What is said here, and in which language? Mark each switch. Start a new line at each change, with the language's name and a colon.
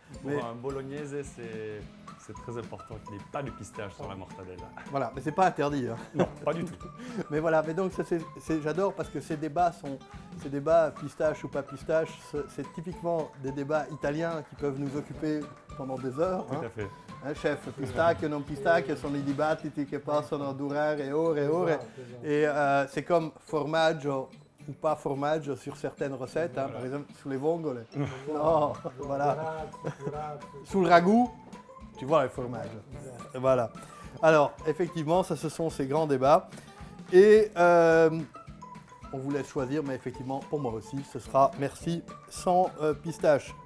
French: Pour un bolognaise, c'est très important qu'il n'y ait pas de pistache sur la mortadelle. Voilà, mais c'est pas interdit. Hein. Non, pas du tout. Mais voilà, mais donc j'adore parce que ces débats pistache ou pas pistache, c'est typiquement des débats italiens qui peuvent nous occuper pendant des heures. Tout à fait.
Italian: Hein, chef, pistacchio, non pistacchio, sono i dibattiti che possono durare ore e ore.
French: Et c'est comme formaggio ou pas formaggio sur certaines recettes, hein, par exemple sur les vongole. Non, voilà. Sous le ragoût, tu vois le fromage. Voilà. Alors, effectivement, ça, ce sont ces grands débats. Et on vous laisse choisir, mais effectivement, pour moi aussi, ce sera merci sans pistache.